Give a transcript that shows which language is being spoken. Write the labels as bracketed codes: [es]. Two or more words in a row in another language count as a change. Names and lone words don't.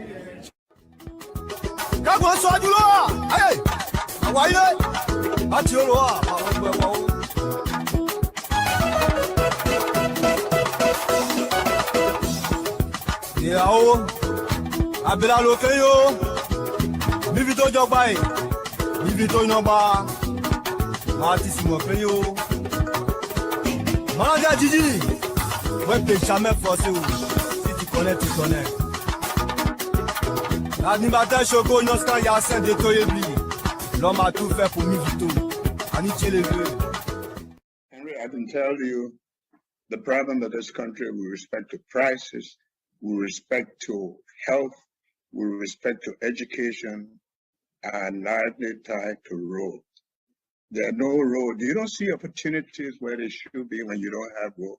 [fr] Yao, abela lokeyo, bivito jogbai, bivito inoba, artiste mo feyo. Manager Gigi, ouais peut jamais forcer ou si tu connais tu connais. L'animateur Choco Noscan Yassin de Toyebi, l'homme a tout fait pour Mivito, Aniche les deux. [en] Henry, I can tell you the problem of this country with respect to prices, with respect to health, with respect to education, are largely tied to roads. There are no roads. You don't see opportunities where they should be when you don't have roads.